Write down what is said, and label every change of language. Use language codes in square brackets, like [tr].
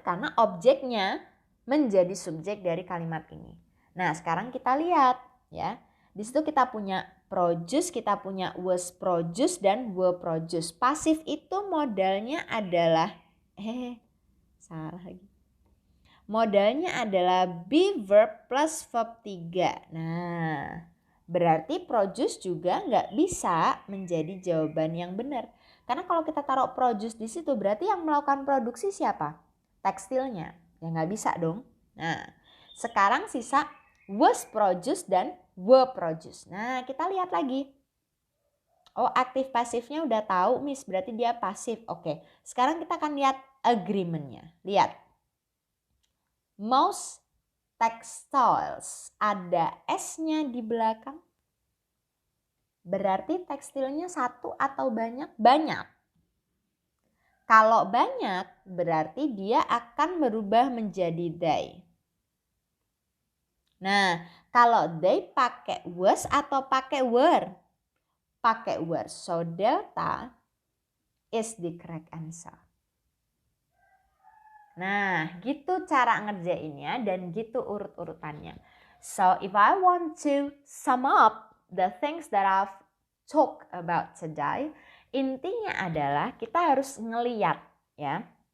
[id] Karena objeknya menjadi subjek dari kalimat ini. Nah, sekarang kita lihat ya. Di situ kita punya produce, kita punya was produce dan were produce. Pasif itu modalnya adalah salah lagi. Modalnya adalah be verb plus verb 3. Nah, berarti produce juga nggak bisa menjadi jawaban yang benar. Karena kalau kita taruh produce di situ berarti yang melakukan produksi siapa? Tekstilnya. Ya nggak bisa dong. Nah, sekarang sisa was produce dan were produce. Nah, kita lihat lagi. Oh, aktif pasifnya udah tahu, Miss. Berarti dia pasif. Oke, sekarang kita akan lihat agreement-nya. Lihat. Most textiles, ada S-nya di belakang. Berarti tekstilnya satu atau banyak? Banyak. Kalau banyak, berarti dia akan berubah menjadi they. Nah, kalau they pakai was atau pakai were? Pakai were. [en] So, delta is the correct answer. [id] Nah, gitu cara ngerjainnya dan gitu urut-urutannya. [en] So, if I want to sum up the things that I've talked about today, [id] intinya adalah kita harus ngeliat ya.